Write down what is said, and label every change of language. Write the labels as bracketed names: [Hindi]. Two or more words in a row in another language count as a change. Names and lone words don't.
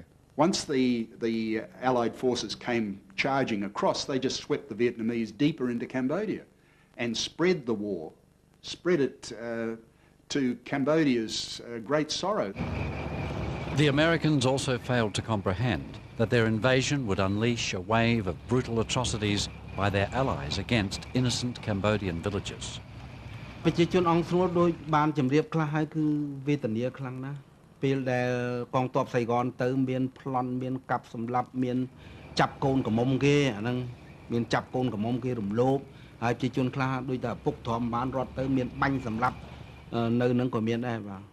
[English] Once the Allied forces came charging across, they just swept the Vietnamese deeper into Cambodia and spread the war, spread it to Cambodia's great sorrow. The Americans also failed to comprehend that their invasion would unleash a wave of brutal atrocities by their allies against innocent Cambodian villages. [Khmer] ប្រជាជនអង្គស្រួលដោយបានជម្រាបខ្លះហើយគឺវេទនាខ្លាំងណាស់ពេលដែលកងទ័ពសៃហ្គនទៅមានប្លន់មានកាប់សម្លាប់មានចាប់កូនកំមុំគេអាហ្នឹងមានចាប់កូនកំមុំគេរំលោភហើយប្រជាជនខ្លះដូចតែពុកធំបានរត់ទៅមានបាញ់សម្លាប់នៅនឹងក៏មានដែរបាទ